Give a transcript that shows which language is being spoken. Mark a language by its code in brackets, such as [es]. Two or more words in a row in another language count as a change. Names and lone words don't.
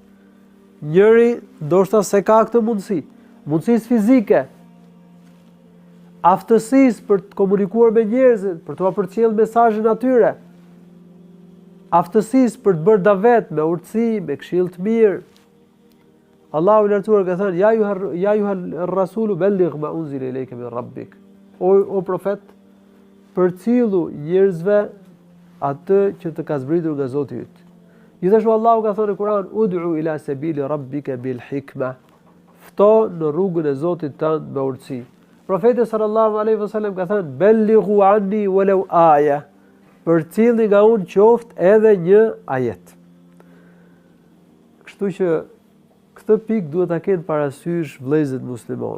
[sq] Njëri ndoshta se ka këtë mundësi. Mundësisë fizike, aftësisë për të komunikuar me njerëzit, për të përcjellë mesazhin atyre. Aftësisë për të bërë davet me urtësi, me këshill të mirë. Allahu i lartësuar ka thënë: [ar] "يا أيها الرسول بلغ ما أنزل إليك من ربك." [sq] O profet, përcjellu njerëzve atë që të ka zbritur nga Zoti yt. Gjithashtu Allahu ka thënë në Kur'an: [ar] "ادع إلى سبيل ربك بالحكمة." [sq] Fto në rrugën e Zotit tënd me urtësi. [ar] Profeti صلى الله عليه وسلم [sq] ka thënë: [ar] "بلغوا عني ولو آية." [sq] Përcjellni nga unë qoftë edhe një ajet. Kështu që këtë pikë duhet ta kenë parasysh vëllezërit musliman.